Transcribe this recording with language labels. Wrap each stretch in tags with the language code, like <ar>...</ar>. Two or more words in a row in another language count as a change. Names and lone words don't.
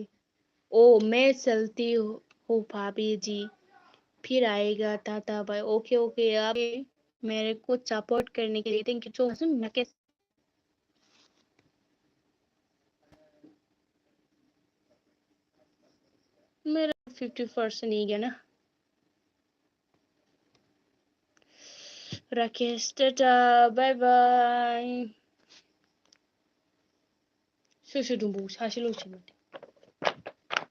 <hi>ओ मैं चलती हूँ भाभी जी, फिर आएगा था भाई।</hi> <en>okay okay,</en> <hi>आप मेरे को सपोर्ट करने के लिए</hi> <en>thank you so much.</en> <hi>मेरा 50% ही गया ना राकेश, टाटा</hi> <en>bye bye.</en> <brx>सोर सोर दंबावो, सासेल'सो माथो।</brx>